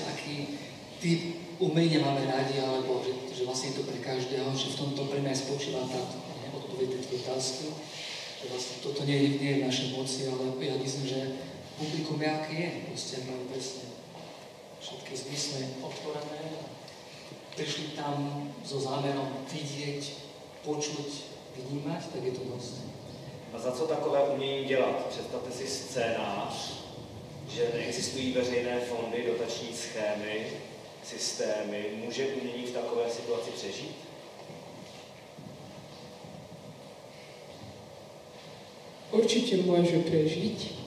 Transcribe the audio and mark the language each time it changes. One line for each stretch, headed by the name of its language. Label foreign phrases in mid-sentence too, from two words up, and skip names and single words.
Slovak: aký typ umenia máme rádi, alebo že vlastne je to pre každého, že v tomto pre mňa spočíva táto odpoveď tej otázky, že vlastne toto nie je v našej moci, ale ja myslím, že publikum je, aké je, proste ak majú presne všetky zmysly otvorené, prišli tam so zámerom vidieť, počuť, vnímať, tak je to dosť.
Czech: A za co takové umění dělat? Představte si scénář, že neexistují veřejné fondy, dotační schémy, systémy. Může umění v takové situaci přežít?
Slovak: Určite môže prežiť.